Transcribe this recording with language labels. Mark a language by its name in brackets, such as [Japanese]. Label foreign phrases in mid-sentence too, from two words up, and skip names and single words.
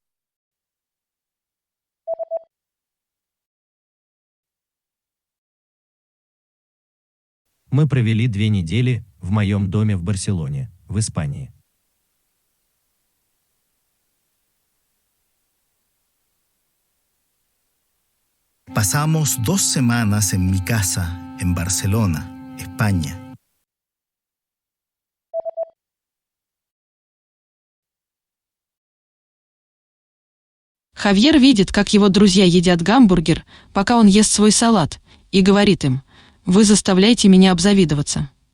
[Russian] Мы провели 2 недели в моем доме в Барселоне, в Испании. [Spanish] Pasamos 2 semanas en mi casa, en Barcelona, España. [Russian] Хавьер видит, как его друзья едят гамбургер, пока он ест свой салат, и говорит им: «Вы заставляете меня обзавидоваться».